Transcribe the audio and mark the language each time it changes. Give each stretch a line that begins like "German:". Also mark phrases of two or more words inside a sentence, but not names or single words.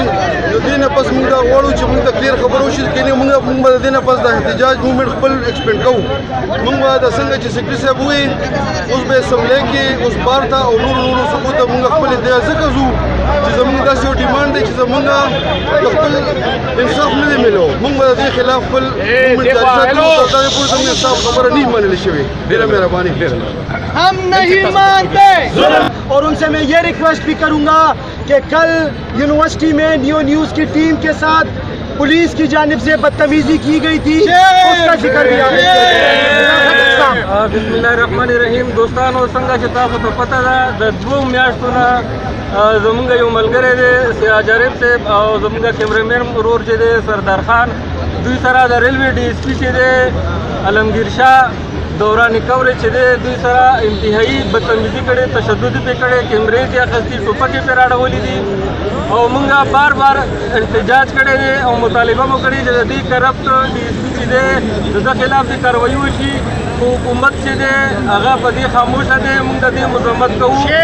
Pashto: نو دې نه پس مونږ دا غواړو چې مونږ ته کلیر خبره وشي، کنې مونږ به د دې نه پس د احتجاج موومنټ خپل ایکسپینډ کوو۔ مونږ به د څنګه چې سیکرټري صاحب ووایي، اوس به اسمبلی کې اوس بار ته او نورو صوبو ته مونږ خپل ادعا ځکه ځو چې زمونږ داسې یو ډیمانډ دی چې زمونږ د خپل انصاف نه دی میلو، مونږ به د دې خلاف خپل
Urdu: ہم نہیں مانتے۔ اور ان سے میں یہ ریکویسٹ بھی کروں گا کہ کل یونیورسٹی میں نیو نیوز کی ٹیم کے ساتھ پولیس کی جانب سے بدتمیزی کی گئی تھی، اس کا ذکر بھی آپ
Arabic: بسم اللہ الرحمن الرحیم۔
Pashto: دوستانو، څنګه چې تاسو ته پته ده د 2 میاشتو نه زمونږ یو ملګری دی سراج عارف صاحب او زمونږ کیمرامین ورور چې دی سردار خان، دوی سره د
English: railway DSP
Pashto: چې دی علمگیر شاه دوران کوریج چې دی دوی سره انتهایی بدتمیزي کړې، تشدد پې کړې، کیمرې ترې اخیستې، ټوپکې پرې راړولې دي او مونږ بار بار احتجاج کړی دی او مطالبه مو کړې چې د دې
English: corrupt DSP
Pashto: چې دی د ده خلاف دې کاروایي وشي، خو حکومت چې دی هغه په دې خاموشه دی، مونږ د دې مذمت کوو۔